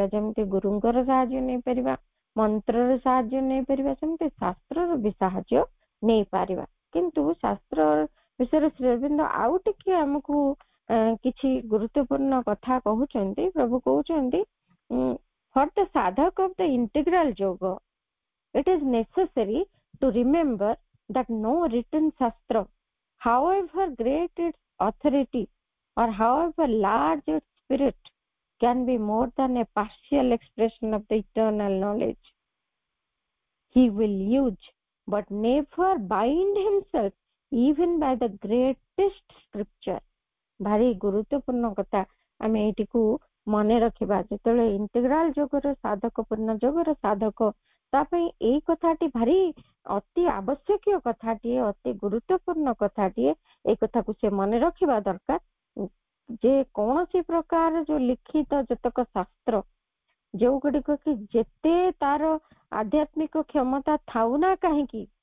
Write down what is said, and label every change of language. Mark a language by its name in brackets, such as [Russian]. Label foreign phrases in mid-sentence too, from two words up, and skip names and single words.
[Odia] ଯେମିତି ଗୁରୁଙ୍କର ସାହାଯ୍ୟ ନେଇପାରିବା, ମନ୍ତ୍ରର ସାହାଯ୍ୟ ନେଇପାରିବା, ସେମିତି ଶାସ୍ତ୍ରର ବି ସାହାଯ୍ୟ ନେଇପାରିବା। କିନ୍ତୁ ଶାସ୍ତ୍ର ବିଷୟରେ ଶ୍ରୀ ଅରବିନ୍ଦ ଆଉ ଟିକେ ଆମକୁ କିଛି ଗୁରୁତ୍ୱପୂର୍ଣ୍ଣ କଥା କହୁଛନ୍ତି। ପ୍ରଭୁ କହୁଛନ୍ତି, [English] For the sadhak of the integral yoga it is necessary to remember that no written shastra, however great its authority or however large its spirit, can be more than a partial expression of the eternal knowledge he will use, but never bind himself even by the greatest scripture। [Odia] ଭାରି ଗୁରୁତ୍ୱପୂର୍ଣ୍ଣ କଥା ଆମେ ଏଇଟିକୁ ମନେ ରଖିବା। ଯେତେବେଳେ ଇଣ୍ଟିଗ୍ରାଲ ଯୋଗର ସାଧକ, ପୂର୍ଣ୍ଣ ଯୋଗର ସାଧକ, ତା ପାଇଁ ଏଇ କଥାଟି ଭାରି ଅତି ଆବଶ୍ୟକୀୟ କଥାଟିଏ, ଅତି ଗୁରୁତ୍ୱପୂର୍ଣ୍ଣ କଥାଟିଏ। ଏଇ କଥାକୁ ସେ ମନେ ରଖିବା ଦରକାର ଯେ କୌଣସି ପ୍ରକାର ଯୋଉ ଲିଖିତ ଯେତକ ଶାସ୍ତ୍ର, ଯୋଉ ଗୁଡିକ କି ଯେତେ ତାର ଆଧ୍ୟାତ୍ମିକ କ୍ଷମତା ଥାଉ ନା କାହିଁକି,